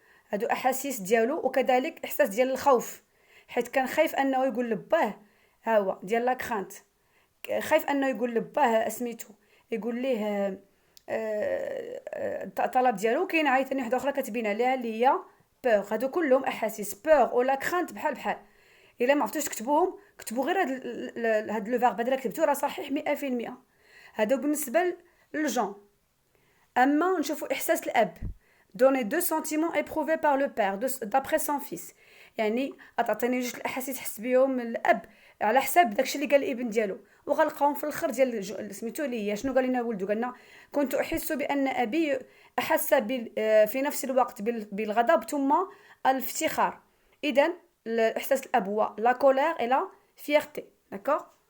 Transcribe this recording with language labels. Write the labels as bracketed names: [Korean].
[Arabic] هادو احاسيس ديالو وكذلك احساس ديال الخوف حيت كان خايف انه يقول لباه ها هو ديال لا كرانت خايف انه يقول لباه سميتو يقول ليه الطلب ديالو. كاين عايثاني وحده اخرى كاتبين عليها اللي هي بور. هادو كلهم احاسيس بور ولا كرانت بحال الا ما عرفتوش تكتبوهم كتبوا غير هاد لو فيرب هذا كتبتو راه صحيح 100%. هادو بالنسبه للجون. اما نشوفوا احساس الاب [French] donner 2 sentiments éprouvés par le père d'après son fils. [Arabic] يعني تعطيني جوج الاحاسيس حس بهم الاب على حساب داكشي اللي قال الابن ديالو وغنلقاهم في الاخر ديال سميتو لي هي شنو قال لنا ولدو. قالنا كنت احس بان ابي احس في نفس الوقت بالغضب ثم الافتخار. اذا الاحساس الاب هو لا كولير اي لا فيرتي. داكوغ.